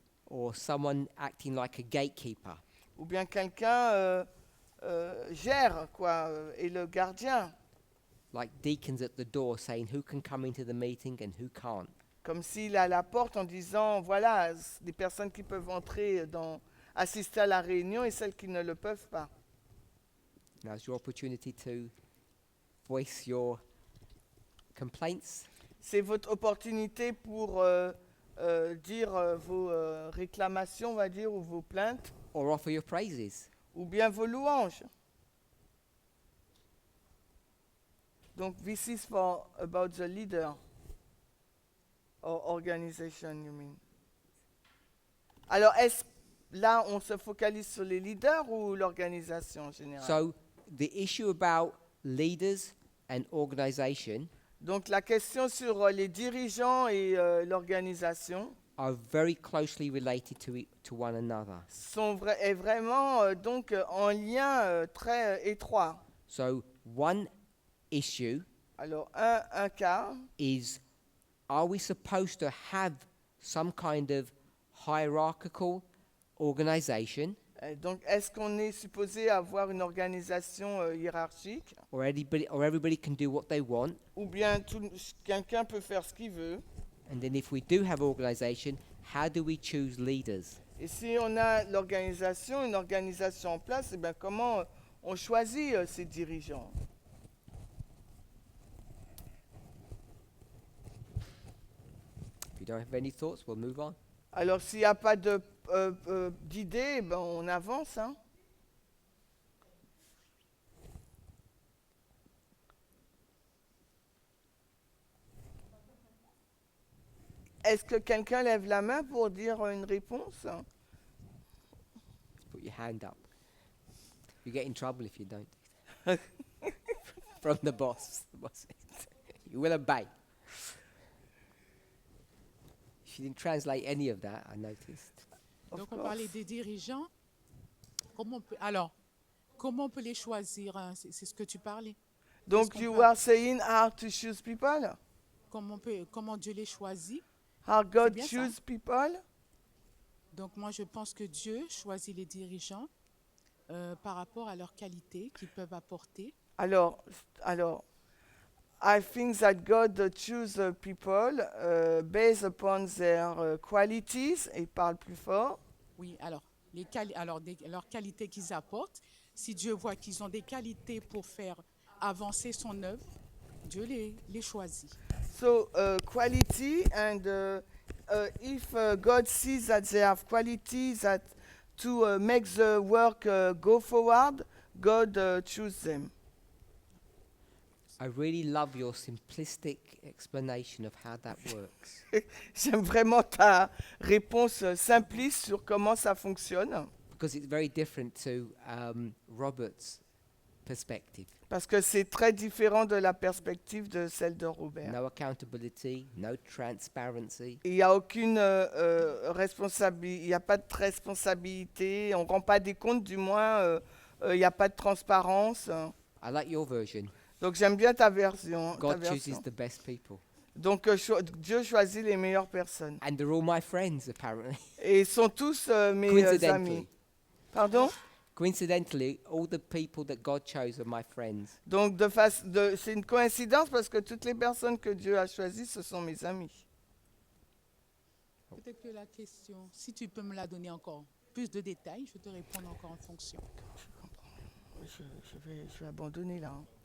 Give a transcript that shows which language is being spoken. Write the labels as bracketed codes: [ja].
[en] Or someone acting like a gatekeeper? [fr] ou bien quelqu'un gère, quoi, est le gardien, [en] Like deacons at the door saying who can come into the meeting and who can't. [fr] comme s'il est à la porte en disant, voilà, des personnes qui peuvent entrer assister à la réunion et celles qui ne le peuvent pas. [en] Now's your opportunity to voice your complaints. [fr] C'est votre opportunité pour dire vos réclamations, on va dire, ou vos plaintes, [en] Or offer your praises. [fr] ou bien vos louanges. Donc, [en] this is for about the leader or organization, you mean. [fr] Alors, là, on se focalise sur les leaders ou l'organisation en général? [en] So the issue about leaders and organization [fr] Donc, la question sur les dirigeants et l'organisation [en] are very closely related to one another. [fr] est vraiment donc en lien très étroit. [en] So one issue [fr] Alors, un cas, [en] is, are we supposed to have some kind of hierarchical organization, [fr] donc est-ce qu'on est supposé avoir une organisation hiérarchique [en] or everybody can do what they want? [fr] ou bien quelqu'un peut faire ce qu'il veut? [en] And then if we do have organization, how do we choose leaders? [fr] Et si on a une organisation en place, eh bien comment on choisit ces dirigeants? [en] If you don't have any thoughts, we'll move on. [fr] Alors s'il n'y a pas d'idée, ben, on avance. Hein. Est-ce que quelqu'un lève la main pour dire une réponse? [en] Put your hand up. You get in trouble if you don't. From the boss. The boss says, you will obey. She didn't translate any of that, I noticed. Of [fr] Donc on [en] course. [fr] parlait des dirigeants. Comment on peut les choisir, hein? C'est ce que tu parlais. Donc qu'on [en] you [fr] peut- [en] are saying how to choose people? [fr] Comment Dieu les choisit. [en] How God [fr] bien ça. [en] choose people? [fr] Donc moi je pense que Dieu choisit les dirigeants par rapport à leurs qualités qu'ils peuvent apporter. Alors, [en] I think that God choose people based upon their qualities. [fr] Et il parle plus fort. Oui, alors, leurs qualités qu'ils apportent. Si Dieu voit qu'ils ont des qualités pour faire avancer son œuvre, Dieu les choisit. [en] So quality and if God sees that they have qualities that to make the work go forward, God choose them. I really love your simplistic explanation of how that works. [fr] J'aime vraiment ta réponse simpliste sur comment ça fonctionne, [en] Because it's very different to Robert's perspective. [fr] parce que c'est très différent de la perspective de celle de Robert. [en] No accountability, no transparency. [fr] Il n'y a aucune responsabilité, il n'y a pas de responsabilité, on ne rend pas des comptes, du moins, il n'y a pas de transparence. [en] I like your version. [fr] Donc j'aime bien ta version. [en] God chooses the best people. [fr] Donc Dieu choisit les meilleures personnes. [en] And they're all my friends, apparently. [fr] Et ils sont tous mes [en] Coincidentally. [fr] amis. Pardon? [en] Coincidentally, all the people that God chose are my friends. [fr] Donc c'est une coïncidence parce que toutes les personnes que Dieu a choisies, ce sont mes amis. Peut-être que la question, si tu peux me la donner encore plus de détails, je te répondre encore en fonction. Je vais abandonner là. Hein.